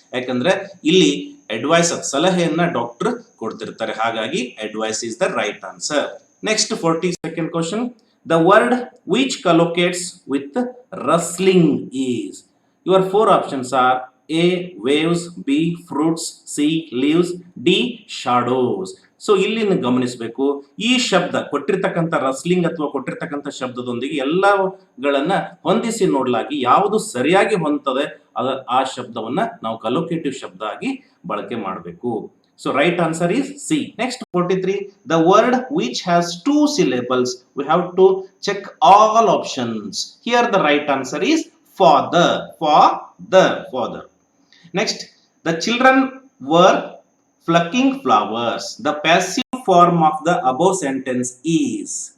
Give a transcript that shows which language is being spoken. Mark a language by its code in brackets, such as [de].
[kn] ಯಾಕಂದ್ರೆ ಇಲ್ಲಿ advice ಸಲಹೆಯನ್ನ doctor ಕೊಡ್ತಿರ್ತಾರೆ. [en] ಹಾಗಾಗಿ advice is the right answer. Next 42nd question, the word which collocates with rustling is. Your 4 options are A. waves. B. fruits. C. leaves. D. shadows. [kn] So ಇಲ್ಲಿ ಗಮನಿಸಬೇಕು, ಈ ಶಬ್ದ ಕೊಟ್ಟಿರ್ತಕ್ಕಂಥ wrestling ಅಥವಾ ಕೊಟ್ಟಿರ್ತಕ್ಕಂಥ ಶಬ್ದದೊಂದಿಗೆ ಎಲ್ಲಗಳನ್ನ ಹೊಂದಿಸಿ ನೋಡಲಾಗಿ ಯಾವುದು ಸರಿಯಾಗಿ ಹೊಂದುತ್ತದೆ ಆ ಶಬ್ದವನ್ನ ನಾವು ಕಲೋಕೇಟಿವ್ ಶಬ್ದ ಆಗಿ ಬಳಕೆ ಮಾಡಬೇಕು. [en] So right answer is C. Next 43, the word which has 2 syllables. We have to check all options. Here the right answer is father. Father. Next, the children were plucking flowers. The passive form of the above sentence is.